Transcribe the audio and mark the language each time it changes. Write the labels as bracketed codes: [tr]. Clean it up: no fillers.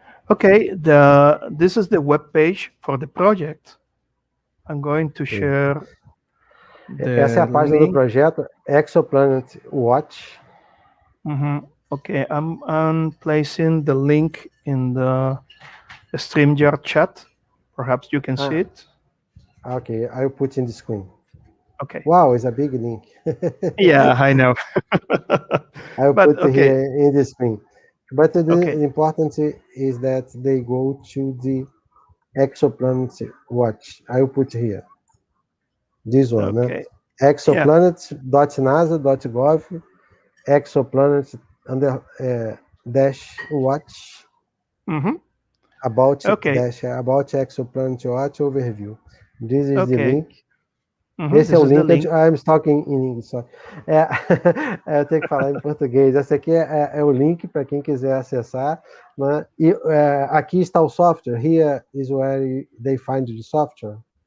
[en] Okay, this is the web page for the project. I'm going to share. [pt] Essa é a página do projeto Exoplanet Watch. [en] Okay, I'm placing the link in the StreamYard chat. Perhaps you can see it. Okay, I'll put in the screen. Okay. Wow, it's a big link. Yeah, I know. I'll put it here in the screen. But the important is that they go to the Exoplanet Watch. I'll put here. This one, okay. Exoplanet.nasa.gov, exoplanet dash watch, about exoplanet watch overview. This is the link. [pt] Esse é o link. [en] I'm talking in English. [pt] Eu tenho que falar em português. Esse aqui é o link para quem quiser acessar. Né? E aqui está o software. [en] Here is where they find the software.